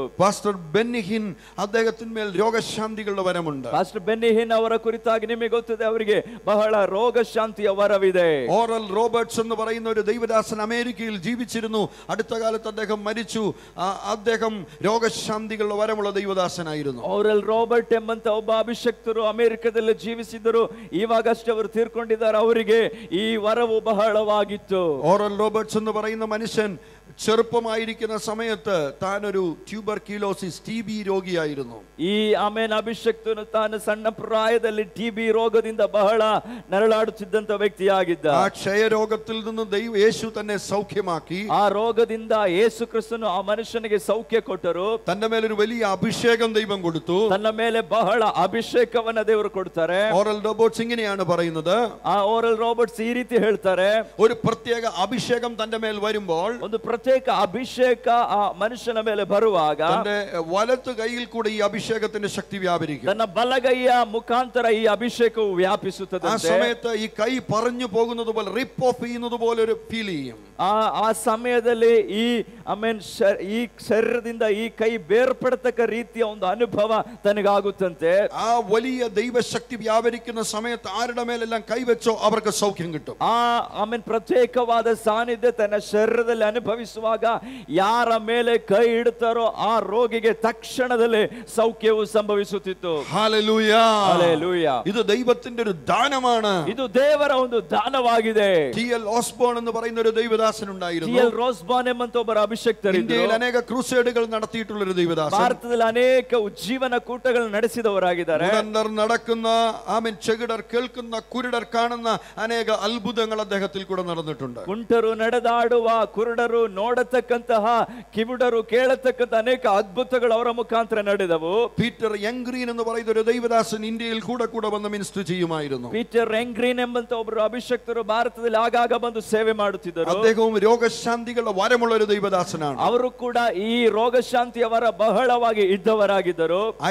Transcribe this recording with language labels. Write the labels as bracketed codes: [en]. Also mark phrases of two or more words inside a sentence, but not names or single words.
[ml] പാസ്റ്റർ ബെന്നിഹിൻ, അദ്ദേഹത്തിന്മേൽ രോഗശാന്തികളുടെ വരമുണ്ട്. [kn] ಪಾಸ್ಟರ್ ಬೆನ್ನಿಹಿನ್ ಅವರ ಕುರಿತಾಗಿ ನಿಮಗೆ ಗೊತ್ತಿದೆ, ಅವರಿಗೆ ಬಹಳ ರೋಗ ಶಾಂತಿಯ ವರವಿದೆ. [ml] ഓറൽ റോബർട്ട്സ് എന്ന് പറയുന്ന ഒരു ദൈവദാസൻ അമേരിക്കയിൽ ജീവിച്ചിരുന്നു. അടുത്ത കാലത്ത് അദ്ദേഹം മരിച്ചു. അദ്ദേഹം രോഗശാന്തികളുടെ വരമുള്ള ദൈവദാസനായിരുന്നു. [kn] ಓರಲ್ ರಾಬರ್ಟ್ ಎಂಬಂತ ಒಬ್ಬ ಅಭಿಷಕ್ತರು ಅಮೆರಿಕದಲ್ಲಿ ಜೀವಿಸಿದರು. ಇವಾಗಷ್ಟೇ ಅವರು ತೀರ್ಕೊಂಡಿದ್ದಾರೆ. ಅವರಿಗೆ ಈ ವರವು ಬಹಳವಾಗಿತ್ತು. [ml] ഓറൽ റോബർട്ട്സ് എന്ന് പറയുന്ന മനുഷ്യൻ ചെറുപ്പമായിരിക്കുന്ന സമയത്ത് താൻ ഒരു ട്യൂബർക്യുലോസിസ് TB രോഗിയായിരുന്നു. [kn] ಈ ಆಮೇನ್ ಅಭಿಷಕ್ತನು ತಾನು ಸಣ್ಣ ಪ್ರಾಯದಲ್ಲಿ TB ರೋಗದಿಂದ ಬಹಳ ನರಳಾಡುತ್ತಿದ್ದಂತ ವ್ಯಕ್ತಿಯಾಗಿದ್ದ. [ml] ആ ക്ഷയരോഗത്തിൽ നിന്ന് യേശു തന്നെ സൗഖ്യമാക്കി. [kn] ಆ ರೋಗದಿಂದ ಯೇಸು ಕ್ರಿಸ್ತನು ಆ ಮನುಷ್ಯನಿಗೆ ಸೌಖ್ಯ ಕೊಟ್ಟರು. [ml] തന്റെ മേലൊരു വലിയ അഭിഷേകം ദൈവം കൊടുത്തു. [kn] ತನ್ನ ಮೇಲೆ ಬಹಳ ಅಭಿಷೇಕವನ್ನ ದೇವರು ಕೊಡ್ತಾರೆ. [ml] ഓറൽ റോബർട്ട്സ് ഇങ്ങനെയാണ് പറയുന്നത്. [kn] ಆ ಓರಲ್ ರಾಬರ್ಟ್ಸ್ ಈ ರೀತಿ ಹೇಳ್ತಾರೆ, [ml] ഒരു പ്രത്യേക അഭിഷേകം തന്റെ മേൽ വരുമ്പോൾ, [kn] ಒಂದು ಪ್ರತ್ಯೇಕ ಅಭಿಷೇಕ ಆ ಮನುಷ್ಯನ ಮೇಲೆ ಬರುವಾಗ [ml] തന്റെ വലത്ത് കൈയിൽ കൂടെ ഈ അഭിഷേകത്തിന്റെ ശക്തി വ്യാപരിക്കും. [kn] ತನ್ನ ಬಲಗೈಯ ಮುಖಾಂತರ ಈ ಅಭಿಷೇಕವು ವ್ಯಾಪಿಸುತ್ತದೆ. [ml] ആ സമയത്ത് ഈ കൈ പറഞ്ഞു പോകുന്നത് പോലെ, [en] rip off [ml] ചെയ്യുന്നത് പോലെ ഒരു ഫീൽ ചെയ്യും. [kn] ಆ ಸಮಯದಲ್ಲಿ ಈ ಈ ಶರೀರದಿಂದ ಈ ಕೈ ಬೇರ್ಪಡತಕ್ಕ ರೀತಿಯ ಒಂದು ಅನುಭವ ತನಗಾಗುತ್ತಂತೆ. [ml] ആ വലിയ ദൈവശക്തി വ്യാപരിക്കുന്ന സമയത്ത് ആരുടെ മേലെല്ലാം കൈവച്ചോ അവർക്ക് സൗഖ്യം കിട്ടും. [kn] ಪ್ರತ್ಯೇಕವಾದ ಸಾನ್ನಿಧ್ಯ ತನ್ನ ಶರೀರದಲ್ಲಿ ಅನುಭವಿಸುವಾಗ ಯಾರ ಮೇಲೆ ಕೈ ಇಡುತ್ತಾರೋ ಆ ರೋಗಿಗೆ ತಕ್ಷಣದಲ್ಲಿ ಸೌಖ್ಯವು ಸಂಭವಿಸುತ್ತಿತ್ತು. [ml] ഹല്ലേലൂയ, ഹല്ലേലൂയ. ഇത് ദൈവത്തിന്റെ ഒരു ദാനമാണ്. [kn] ಇದು ದೇವರ ಒಂದು ದಾನವಾಗಿದೆ. [ml] TL ഓസ്ബോൺ എന്ന് പറയുന്ന ഒരു ദൈവദാസൻ ഉണ്ടായിരുന്നു. [kn] TL റോസ്ബോൺ ಎಂಬಂತ ಒಬ್ಬ ಅಭಿಷಕ್ತರು. [ml] ഇന്ത്യയിൽ അനേക ക്രൂസേഡുകൾ നടത്തിയിട്ടുള്ള ഒരു ദൈവദാസൻ. [kn] ಭಾರತದಲ್ಲಿ ಅನೇಕ ಉಜ್ಜೀವನ ಕೂಟಗಳು ನಡೆಸಿದವರಾಗಿದ್ದಾರೆ. [ml] നടക്കുന്ന ചെകിടർ കേൾക്കുന്ന, കുരുടർ കാണുന്ന അനേക അത്ഭുതങ്ങൾ അദ്ദേഹത്തിൽ കൂടെ നടന്നിട്ടുണ്ട്. [kn] ಕುಂಟರು ನಡೆದಾಡುವ, ಕುರುಡರು ನೋಡತಕ್ಕಂತಹ, ಕಿವುಡರು ಕೇಳತಕ್ಕಂತ ಅನೇಕ ಅದ್ಭುತಗಳು ಅವರ ಮುಖಾಂತರ ನಡೆದವು. [ml] പീറ്റർ യംഗ്രീൻ എന്ന് പറയുന്ന ഒരു ദൈവദാസൻ ഇന്ത്യയിൽ കൂടെ വന്ന് മിനിസ്റ്റർ ചെയ്യുമായിരുന്നു. [kn] ಪೀಟರ್ ಯಂಗ್ರೀನ್ ಎಂಬಂತ ಒಬ್ಬರು ಅಭಿಷಕ್ತರು ಭಾರತದಲ್ಲಿ ಆಗಾಗ ಬಂದು ಸೇವೆ ಮಾಡುತ್ತಿದ್ದರು. [ml] അദ്ദേഹവും രോഗശാന്തികളുടെ വരമുള്ള ഒരു ദൈവദാസനാണ്. [kn] ಅವರು ಕೂಡ ಈ ರೋಗಶಾಂತಿಯ ವರ ಬಹಳವಾಗಿ ಇದ್ದವರಾಗಿದ್ದರು.